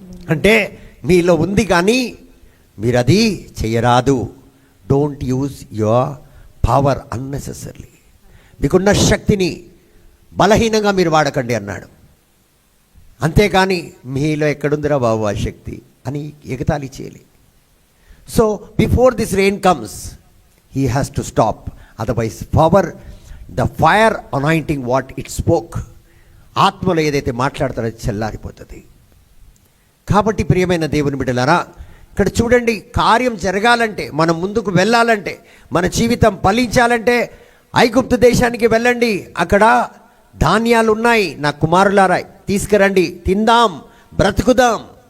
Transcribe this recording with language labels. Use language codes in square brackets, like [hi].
[te] అంటే మీలో ఉంది కానీ మీరు అది చేయరాదు. [en] Don't use your power unnecessary. [te] మీకున్న శక్తిని బలహీనంగా మీరు వాడకండి అన్నాడు. అంతేకాని మీలో ఎక్కడుందిరా బాబు ఆ శక్తి అని ఎగతాళి చేయాలి. [en] so before this rain comes he has to stop, otherwise the fire anointing what it spoke, [te] ఆత్మలో ఏదైతే మాట్లాడతారో చల్లారిపోతుంది. కాబట్టి ప్రియమైన దేవుని బిడ్డలారా, ఇక్కడ చూడండి, కార్యం జరగాలంటే, మనం ముందుకు వెళ్ళాలంటే, మన జీవితం ఫలించాలంటే ఐగుప్తు దేశానికి వెళ్ళండి. అక్కడ ధాన్యాలు ఉన్నాయి, నా కుమారులారా తీసుకురండి, తిందాం, బ్రతుకుదాం.